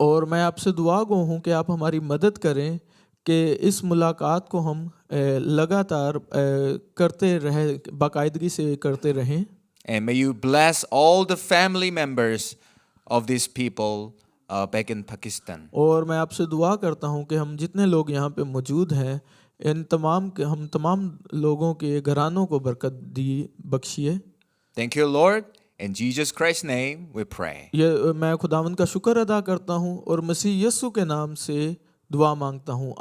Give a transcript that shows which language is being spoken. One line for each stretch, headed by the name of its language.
Hindi: और मैं आपसे दुआ गो हूँ कि आप हमारी मदद करें कि इस मुलाकात को हम लगातार करते रहे बाकायदगी से करते रहें.
English: And may you bless all the family members of these people back in Pakistan.
Hindi: और मैं आपसे दुआ करता हूँ कि हम जितने लोग यहाँ पे मौजूद हैं हम तमाम लोगों के घरानों को बरकत बख्शिए.
English: Thank you, Lord. In Jesus Christ's name we pray.
Hindi: ये मैं खुदावंद का शुक्र अदा करता हूँ और मसीह यीशु के नाम से दुआ मांगता हूँ.